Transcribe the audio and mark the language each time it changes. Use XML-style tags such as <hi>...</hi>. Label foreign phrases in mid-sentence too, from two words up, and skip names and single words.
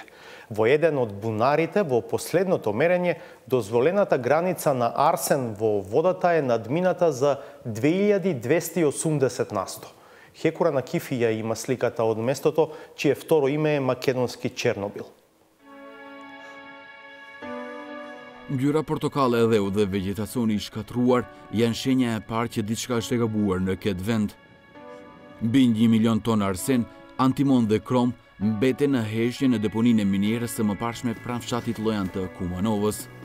<mk>Во еден од бунарите, во последното мерење, дозволената граница на арсен во водата е надмината за 2280 на 100. Хекура на Кифија има сликата од местото, чие второ име е македонски Чернобил.</mk> <sq>Ngjyra portokale dhe u dhe vegetacioni i shkatruar janë shenja e parë që diçka është e gabuar në këtë vend. Mbi 1 milion ton arsen, antimon dhe krom mbeten në heshje në deponinë e minierës së mëparshme pranë fshatit Lojan të Kumanovës.</sq>